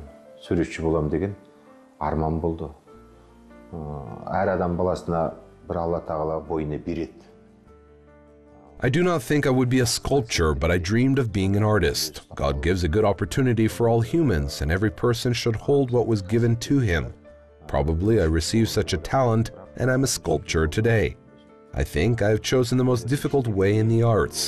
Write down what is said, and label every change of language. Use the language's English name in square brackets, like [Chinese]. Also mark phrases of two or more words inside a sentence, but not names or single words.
[Kazakh] Суретші болам деген арман болды. Әр адам баласына бір Алла тағала бойына береді. [English] I do not think I would be a sculptor, but I dreamed of being an artist. God gives a good opportunity for all humans, and every person should hold what was given to him. Probably I received such a talent, and I'm a sculptor today. I think I have chosen the most difficult way in the arts.